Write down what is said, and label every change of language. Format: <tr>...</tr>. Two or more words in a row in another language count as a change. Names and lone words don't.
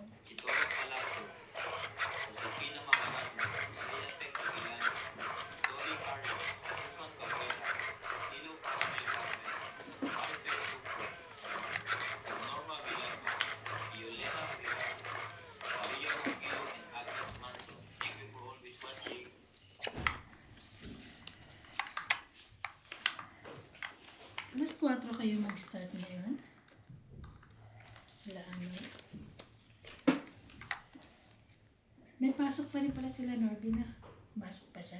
<en>Chitoro Palacio. Josefina Macarano. Maria Pecto Villan. Dory Carlos. Susan Cabrera. Nilo Caramel Carmen. Maribel Bucco. Norma Villarno. Violeta Rivera. Maria Ruggiero and Agnes Manso. Thank you for always watching.</en> <tl>Alas 4 kayo mag-start ngayon. Salamat. May pasok pa rin pala sila Norby na. Masok pa siya.</tl>